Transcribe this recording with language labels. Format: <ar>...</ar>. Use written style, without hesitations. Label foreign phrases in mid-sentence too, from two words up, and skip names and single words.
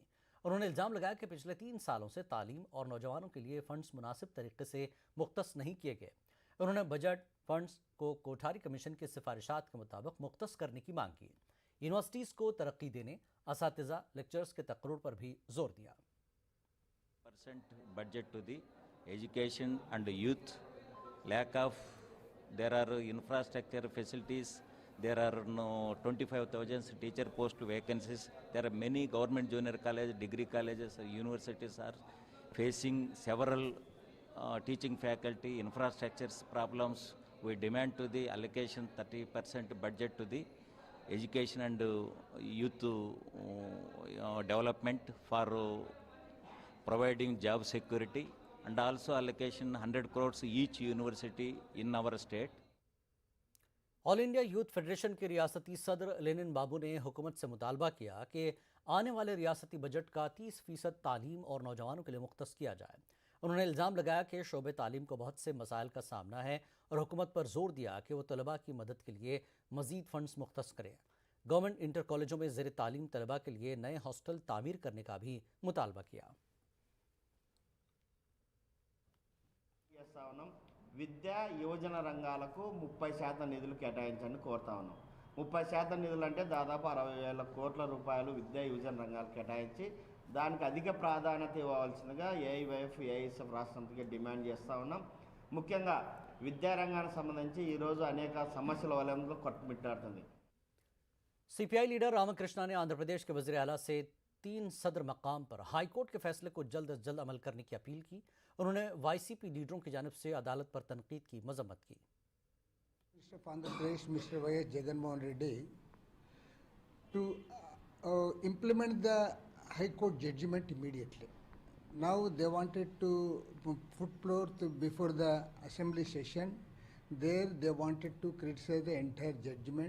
<ur>انہوں نے الزام لگایا کہ پچھلے 3 سالوں سے تعلیم اور نوجوانوں کے لیے فنڈز مناسب طریقے سے مختص نہیں کیے گئے. انہوں نے بجٹ فنڈز کو کوٹھاری کمیشن کی سفارشات کے مطابق مختص کرنے کی مانگ کی. یونیورسٹیز کو ترقی دینے، اساتذہ لیکچرز کے تقرر پر بھی زور دیا.</ur> <en>Budget to the education and youth, lack of there are infrastructure facilities, there are no 25,000 teacher post vacancies, there are many government junior college, degree colleges, universities are facing several teaching faculty infrastructures problems. We demand to the allocation 30% budget to the education and youth development for providing job security, and also allocation 100 crores each university in our state.</en> <ur>آل انڈیا یوتھ فیڈریشن کے ریاستی صدر لینن بابو نے حکومت سے مطالبہ کیا کہ آنے والے ریاستی بجٹ کا 30% تعلیم اور نوجوانوں کے لیے مختص کیا جائے. انہوں نے الزام لگایا کہ شعبہ تعلیم کو بہت سے مسائل کا سامنا ہے اور حکومت پر زور دیا کہ وہ طلبہ کی مدد کے لیے مزید فنڈز مختص کریں. گورنمنٹ انٹر کالجوں میں زیر تعلیم طلبہ کے لیے نئے ہاسٹل تعمیر کرنے کا بھی مطالبہ کیا.</ur> <te>విద్యా యువజన రంగాలకు 30% నిధులు కేటాయించండి కోరుతా ఉన్నాం। 30% నిధులు అంటే దాదాపు 60,000 కోట్ల రూపాయలు విద్యా యువజన రంగాలకు కేటాయించి దానికి అధిక ప్రాధాన్యత ఇవ్వవలసిందిగా AIYF AISF రాష్ట్రంకి డిమాండ్ చేస్తూ ఉన్నాం। ముఖ్యంగా విద్యా రంగానికి సంబంధించి ఈరోజు అనేక సమస్యల వలయంలో కొట్టుమిట్టాడుతుంది।</te> <ur>CPI لیڈر رام کرشنا نے آندھرا پردیش کے وزیر اعلیٰ سے 3 صدر مقام پر ہائی کورٹ کے فیصلے کو جلد از جلد عمل کرنے کی اپیل کی. انہوں نے YCP لیڈروں کی جانب سے عدالت پر تنقید کی مذمت کی.</ur> <en>Andhra Pradesh, Mr. Y.S. Jagan Mohan Reddy to implement the High Court judgment immediately. Now they wanted to put forth before the assembly session. There they wanted to criticize the entire judgment.</en>